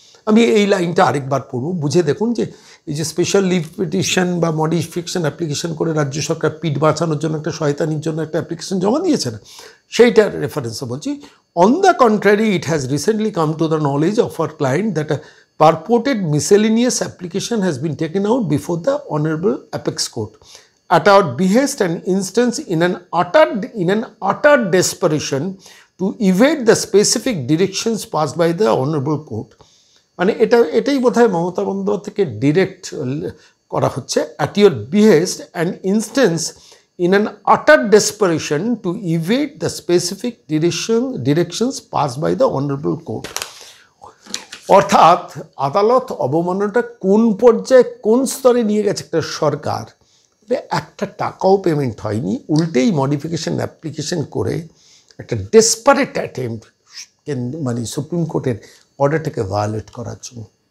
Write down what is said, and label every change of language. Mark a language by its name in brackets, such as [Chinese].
[Bangla] আমি এই লাইনটা আরেকবার পড়ব, বুঝে দেখুন যে এই যে স্পেশাল লিভ পিটিশন বা মডিফিকেশন অ্যাপ্লিকেশন করে রাজ্য সরকার পিঠ বাঁচানোর জন্য একটা শয়তানির জন্য একটা অ্যাপ্লিকেশন জমা দিয়েছে না, সেইটার রেফারেন্সে বলছি। [English] On the contrary, it has recently come to the knowledge of our client that a purported miscellaneous application has been taken out before the Honorable Apex Court at our behest and instance in an utter desperation to evade the specific directions passed by the Honorable Court. [Bangla] মানে এটাই বোধহয় মমতা বন্দ্যোপাধ্যায়কে direct করা হচ্ছে, [English] at your behest and instance in an utter desperation to evade the specific directions passed by the Honorable Court. [Bangla] অর্থাৎ আদালত অবমাননাটা কোন পর্যায়ে কোন স্তরে নিয়ে গেছে একটা সরকার, একটা টাকাও পেমেন্ট হয়নি, উল্টেই মডিফিকেশন অ্যাপ্লিকেশন করে একটা ডেসপারেট অ্যাটেম্প্ট মানে সুপ্রিম কোর্টের অর্ডারটাকে ভায়োলেট করার জন্য।